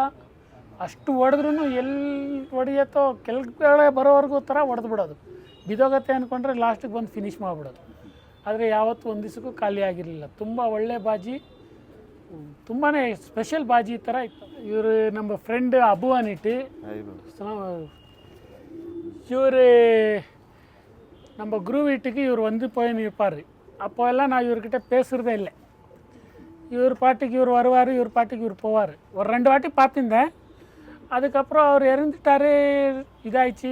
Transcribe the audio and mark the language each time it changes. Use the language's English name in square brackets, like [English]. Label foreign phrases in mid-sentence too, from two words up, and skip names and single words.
[Kannada] ಅಷ್ಟು ಹೊಡೆದ್ರೂ ಎಲ್ಲಿ ಹೊಡೆಯತ್ತೋ ಕೆಳಗಡೆ ಬರೋವರೆಗೂ ಥರ ಹೊಡೆದು ಬಿಡೋದು. ಬಿದೋಗತ್ತೆ ಅಂದ್ಕೊಂಡ್ರೆ ಲಾಸ್ಟಿಗೆ ಬಂದು ಫಿನಿಷ್ ಮಾಡಿಬಿಡೋದು. ಆದರೆ ಯಾವತ್ತೂ ಒಂದು ದಿವಸಕ್ಕೂ ಖಾಲಿ ಆಗಿರಲಿಲ್ಲ. ತುಂಬ ಒಳ್ಳೆ ಬಾಜಿ, ತುಂಬಾ ಸ್ಪೆಷಲ್ ಬಾಜಿ ಥರ ಇತ್ತು. ಇವರು ನಮ್ಮ ಫ್ರೆಂಡ್ ಅಬು ಅನಿಟ್ಟು, [Tamil] இவர் நம்ம குரு வீட்டுக்கு இவர் வந்து போய் நிற்பார். அப்போ எல்லாம் நான் இவர்கிட்ட பேசுகிறதே இல்லை. இவர் பாட்டுக்கு இவர் வருவார், இவர் பாட்டுக்கு இவர் போவார். ஒரு 2 வாட்டி பார்த்துருந்தேன். அதுக்கப்புறம் அவர் இறந்துட்டார், இதாகிடுச்சு.